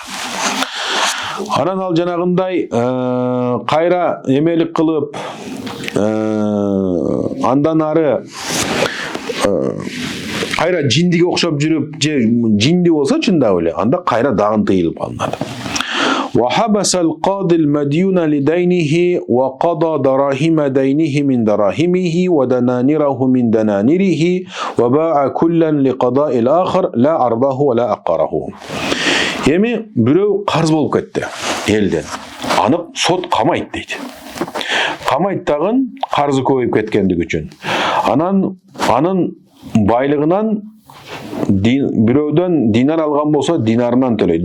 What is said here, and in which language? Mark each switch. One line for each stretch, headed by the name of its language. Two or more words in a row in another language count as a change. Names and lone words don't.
Kyrgyz: Анан ал жанагындай кайра эмелик кылып андан ары кайра жиндиге окшоп жүрүп же жинди болсо чындап эле анда кайра дагы тыйылып калынат.
Arabic: وحبس القاضي المديون لدينه وقضى دراهم دينه من دراهمه ودنانيره من دنانيره وباع كلا لقضاء الآخر لا أرضاه ولا أقره.
Kyrgyz: Эми бирөө карыз болуп кетти элден. Аны сот камайт дейт. Камайт дагы карызы көбөйүп кеткендиги үчүн. Анын байлыгынан бирөөдөн динар алган болсо динарынан төлөйт.